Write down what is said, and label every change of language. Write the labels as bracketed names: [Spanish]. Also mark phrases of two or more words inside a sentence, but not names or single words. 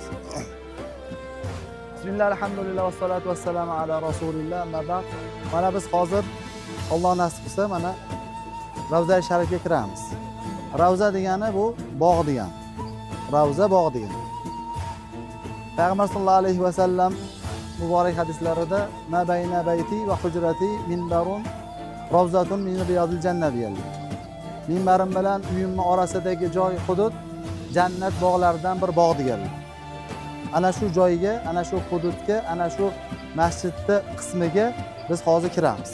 [Arabic] بسم الله، الحمد لله والصلاة والسلام على رسول الله. [Uzbek] Mana biz hozir Alloh nasib qilsa mana Ravza Sharifga kiramiz. Ravza degani bu bog' degani. Ravza bog' degani. Payg'ambar [Arabic] صلى الله عليه وسلم [Uzbek] muborak hadislarida [Arabic] ما بين بيتي وحجرتي منبر روضة من رياض الجنة [Uzbek] deyiladi. Minbarim bilan uyimning orasidagi joy hudud jannat bog'laridan bir bog' deganlar. Ana shu joyga, ana shu hududga, ana shu masjidni qismiga biz hozir kiramiz.